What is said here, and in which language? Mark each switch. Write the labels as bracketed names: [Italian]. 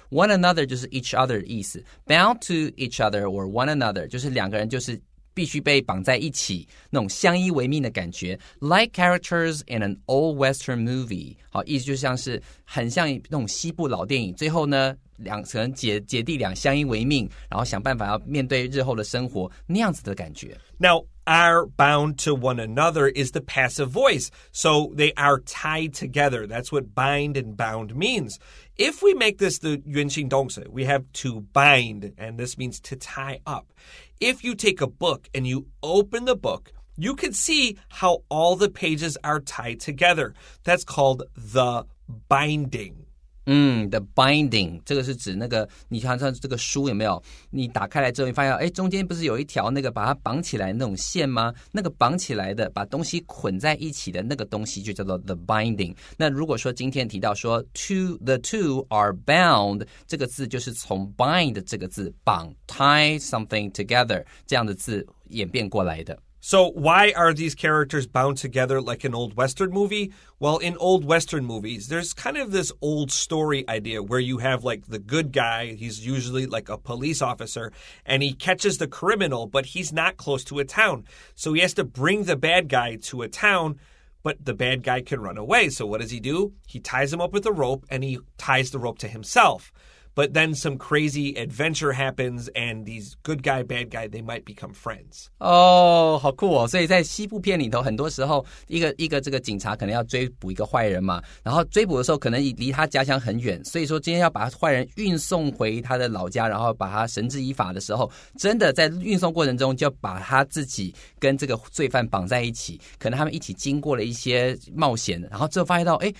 [English] One another [Chinese] 就是 [English] each other [Chinese] 的意思 [English] bound to each other or one another [Chinese] 就是两个人就是必须被绑在一起那种相依为命的感觉 [English] like characters in an old Western movie [Chinese] 好，意思就像是很像那种西部老电影最后呢可能姐弟俩相依为命然后想办法要面对日后的生活那样子的感觉 [English] Now are bound to one another is the passive voice. So they are tied together. That's what bind and bound means. If we make this the [Chinese] 原形动词, [English] we have to bind, and this means to tie up. If you take a book and you open the book, you can see how all the pages are tied together. That's called the binding. [Chinese] The binding 这个是指那个你看像这个书有没有？你打开来之后，你发现中间不是有一条那个把它绑起来的那种线吗？那个绑起来的把东西捆在一起的那个东西就叫做 the binding。那如果说今天提到说 [English] the two are bound [Chinese] 这个字就是从 bind 这个字绑 [English] tie something together [Chinese] 这样的字演变过来的。 [English] So why are these characters bound together like an old Western movie? Well, in old Western movies, there's kind of this old story idea where you have like the good guy, he's usually like a police officer, and he catches the criminal, but he's not close to a town. So he has to bring the bad guy to a town, but the bad guy can run away. So what does he do? He ties him up with a rope, and he ties the rope to himself.But then some crazy adventure happens, and these good guy, bad guy, they might become friends. [Chinese] 好酷哦！所以在西部片里头，很多时候一个这个警察可能要追捕一个坏人嘛，然后追捕的时候可能离他家乡很远，所以说今天要把坏人运送回他的老家，然后把他绳之以法的时候，真的在运送过程中就把他自己跟这个罪犯绑在一起，可能他们一起经过了一些冒险，然后最后发现到，